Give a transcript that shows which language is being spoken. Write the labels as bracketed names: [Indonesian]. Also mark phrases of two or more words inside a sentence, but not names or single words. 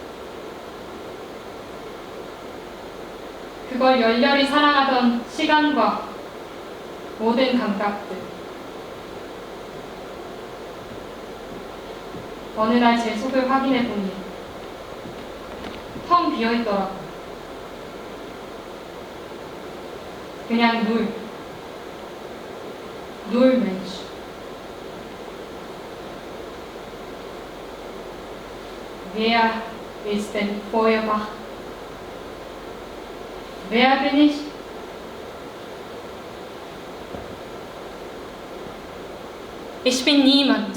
[Korean] 그걸 열렬히 사랑하던 시간과 모든 감각들. 어느 날 제 속을 확인해 보니 텅 비어 있더라고요. [German] 그냥 nur Mensch. Wer ist denn Feuerbach? Wer bin ich? Ich bin niemand.